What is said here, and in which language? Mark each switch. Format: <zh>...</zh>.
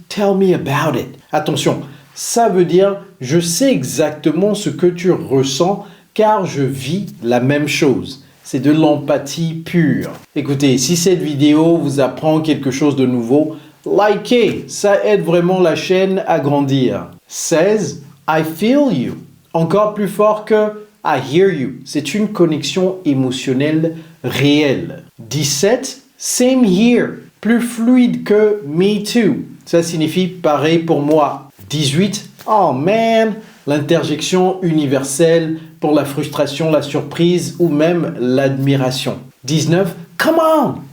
<en>Tell me about it.</en> <fr>Attention, ça veut dire je sais exactement ce que tu ressens car je vis la même chose. C'est de l'empathie pure. Écoutez, si cette vidéo vous apprend quelque chose de nouveau, likez, ça aide vraiment la chaîne à grandir.</fr> <en>16. I feel you.</en> <fr>Encore plus fort que</fr> <en>I hear you.</en> <fr>C'est une connexion émotionnelle réelle. 17.</fr> <en>Same here.</en> <fr>Plus fluide que</fr> <en>me too.</en> <fr>Ça signifie pareil pour moi. 18.</fr> <en>Oh man.</en> <fr>L'interjection universelle pour la frustration, la surprise ou même l'admiration. 19.</fr> <en>Come on.</en>